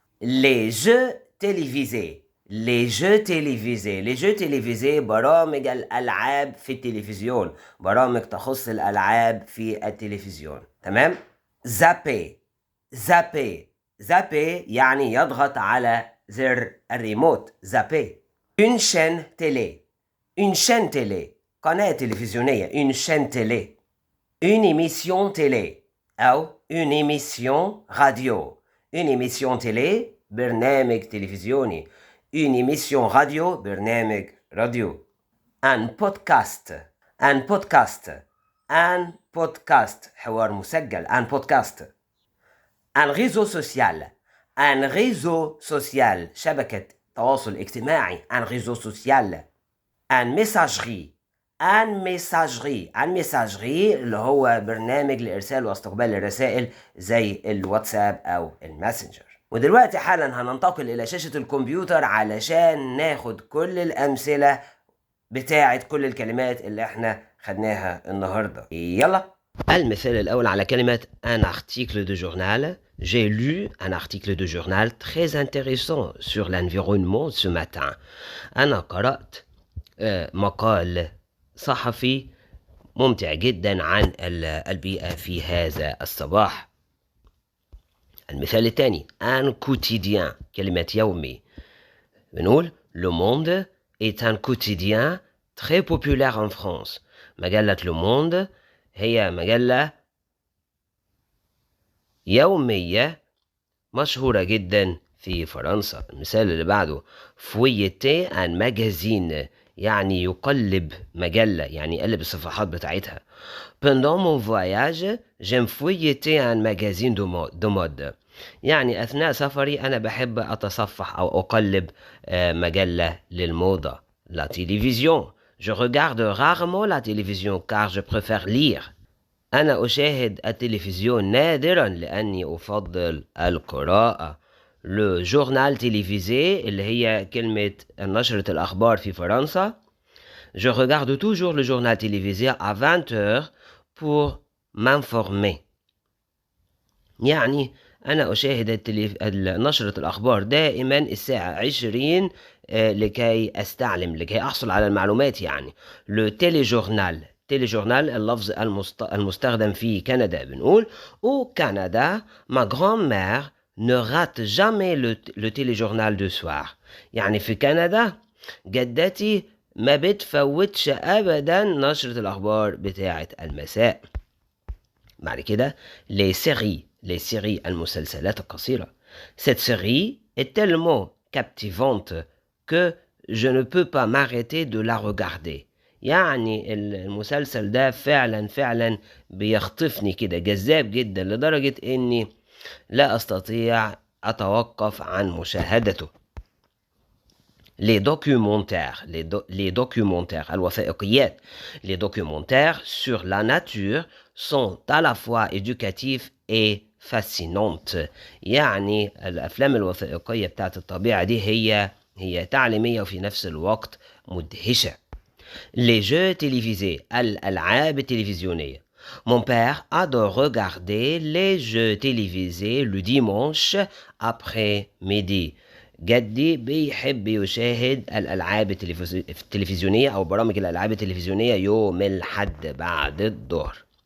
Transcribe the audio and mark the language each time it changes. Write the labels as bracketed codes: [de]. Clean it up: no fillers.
[fr] les jeux télévisés. les jeux télévisés. les jeux télévisés [ar] برامج الألعاب في التلفزيون، برامج تخص الألعاب في التلفزيون. تمام؟ زابي. زابي. زابي يعني يضغط على زر الريموت. [fr] زابي. une chaîne télé. une chaîne télé [ar] قناة تلفزيونية. [fr] une chaîne télé. une émission télé أو une émission radio. une émission télé [ar] برنامج تلفزيوني. [fr] une émission radio [ar] برنامج راديو. [fr] un podcast. un podcast. un podcast [ar] حوار مسجل. [fr] un podcast. un réseau social. un réseau social [ar] شبكة تواصل اجتماعي. [fr] un réseau social. un messagerie. ان ميساجري. [ar] ان ميساجري اللي هو برنامج لارسال واستقبال الرسائل زي الواتساب او الماسنجر. ودلوقتي حالا هننتقل الى شاشة الكمبيوتر علشان ناخد كل الامثلة بتاعت كل الكلمات اللي احنا خدناها النهاردة. يلا. المثال الاول على كلمة [fr] un article de journal. J'ai lu un article de journal très intéressant sur l'environnement ce matin. [ar] انا قرأت مقال صحفي ممتع جدا عن البيئة في هذا الصباح. المثال الثاني [fr] un quotidien [ar] كلمة يومي. بنقول [fr] Le Monde est un quotidien très populaire en France. [ar] مجلة Le Monde هي مجلة يومية مشهورة جدا في فرنسا. المثال اللي بعده [fr] feuilleter un magazine [ar] يعني يقلب مجلة، يعني يقلب الصفحات بتاعتها. [fr] Pendant mon voyage, j'aime feuilleter un magazine de mode. [ar] يعني أثناء سفري أنا بحب أتصفح أو أقلب مجلة للموضة. [fr] La télévision. Je regarde rarement la télévision car je préfère lire. [ar] أنا أشاهد التلفزيون نادرا لأني أفضل القراءة. [fr] Le journal télévisé [ar] اللي هي كلمة نشرة الأخبار في فرنسا. [fr] Je regarde toujours le journal télévisé à 20h pour m'informer. [ar] يعني أنا أشاهد نشرة الأخبار دائما الساعة 20 لكي أستعلم، لكي أحصل على المعلومات يعني. [fr] Le téléjournal. [ar] téléjournal اللفظ المستخدم في كندا. بنقول [fr] au Canada ma grand-mère ne rate jamais le téléjournal de soir. [ar] يعني في كندا جدتي ما بتفوتش أبدا نشرة الأخبار بتاعة المساء. بعد كده les séries المسلسلات القصيرة. [fr] Cette série est tellement captivante que je ne peux pas m'arrêter de la regarder. [ar] يعني المسلسل ده فعلا بيخطفني كده، جذاب جدا لدرجة اني لا استطيع اتوقف عن مشاهدته. [fr] Les documentaires, les documentaires, [ar] الوثائقيات. [fr] Les documentaires sur la nature sont à la fois éducatifs et fascinantes. [ar] يعني الأفلام الوثائقية بتاعت الطبيعة دي هي تعليمية وفي نفس الوقت مدهشة. [fr] Les jeux télévisés, [ar] الألعاب التلفزيونية. [fr] Mon père adore regarder les jeux télévisés le dimanche après-midi. [ar] جدي بيحب يشاهد الألعاب التلفزيونية أو برامج الألعاب التلفزيونية يوم الحد بعد الظهر.